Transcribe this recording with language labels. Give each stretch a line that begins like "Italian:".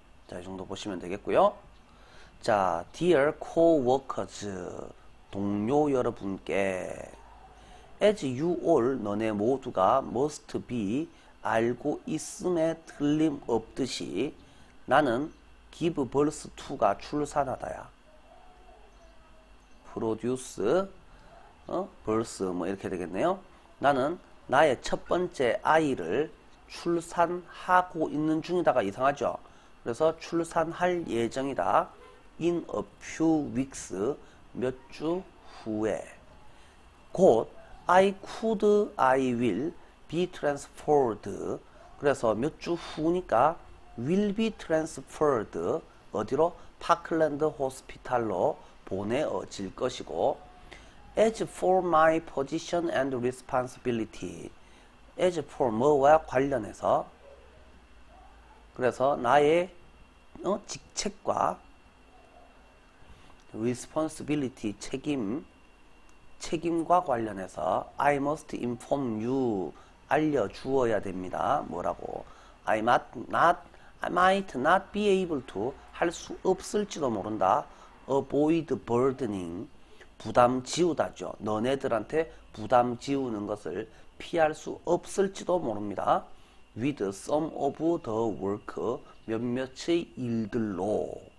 Korean: 자, 이 정도 보시면 되겠고요. 자,
English: dear co-workers,
Korean: 동료 여러분께,
English: as you all,
Korean: 너네 모두가
English: must be,
Korean: 알고 있음에 틀림없듯이, 나는
English: give birth to
Korean: 가 출산하다야.
English: produce, birth
Korean: 뭐 이렇게 되겠네요. 나는 나의 첫 번째 아이를 출산하고 있는 중이다가 이상하죠. 그래서 출산할 예정이다.
English: in a few weeks,
Korean: 몇 주 후에. 곧
English: I could, I will be transferred.
Korean: 그래서 몇 주 후니까
English: will be transferred,
Korean: 어디로? 파클랜드 호스피탈로 보내어질 것이고,
English: as for my position and responsibility,
Korean: as for 뭐와 관련해서, 그래서 나의 직책과 responsibility, 책임과 관련해서
English: I must inform you,
Korean: 알려주어야 됩니다. 뭐라고?
English: I might not be able to,
Korean: 할 수 없을지도 모른다.
English: avoid burdening,
Korean: 부담 지우다죠. 너네들한테 부담 지우는 것을 피할 수 없을지도 모릅니다.
English: with some of the work,
Korean: 몇몇의 일들로.